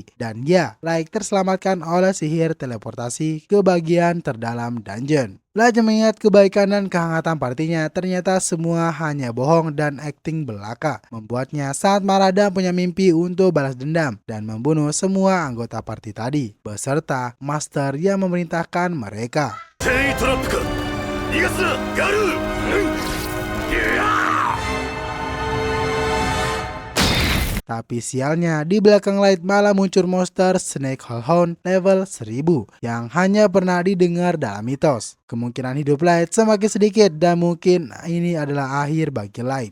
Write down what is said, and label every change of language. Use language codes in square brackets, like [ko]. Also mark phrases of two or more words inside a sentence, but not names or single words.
[id] Dan ya, Light terselamatkan oleh sihir teleportasi ke bagian terdalam dungeon. Light mengingat kebaikan dan kehangatan partinya, ternyata semua hanya bohong dan akting belaka. Membuatnya sangat marah dan punya mimpi untuk balas dendam dan membunuh semua anggota party tadi, beserta Master yang memerintahkan mereka. [ja] テイトラップか逃がすなガルー、 [id] Tapi sialnya, di belakang Light malah muncul monster Snake Hellhound level 1000 yang hanya pernah didengar dalam mitos. Kemungkinan hidup Light semakin sedikit dan mungkin ini adalah akhir bagi Light.